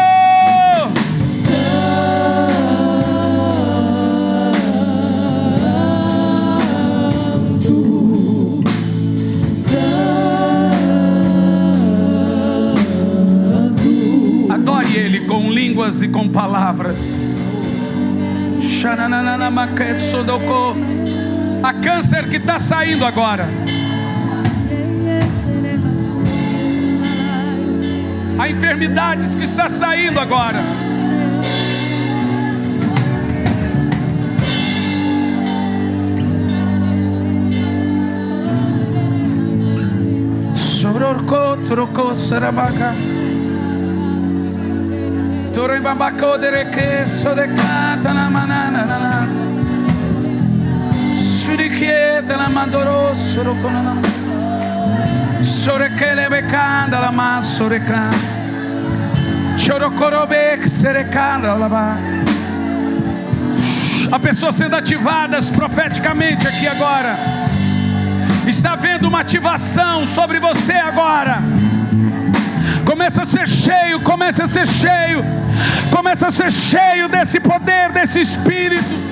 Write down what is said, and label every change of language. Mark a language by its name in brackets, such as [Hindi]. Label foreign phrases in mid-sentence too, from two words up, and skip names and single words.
[Portuguese] Adore Ele com línguas e com palavras. A câncer que está saindo agora. A enfermidades que está saindo agora. Sororco, troco, sarabaca. Toribambaco, dereke, sodecata, na manana. Suriquieta, la mandoro, soroconana. Sorequele, becanda, la massoreca. Chorocorobec, serecanda, la. Há pessoas sendo ativadas profeticamente aqui agora. Está havendo uma ativação sobre você agora. Começa a ser cheio, começa a ser cheio, começa a ser cheio desse poder, desse Espírito.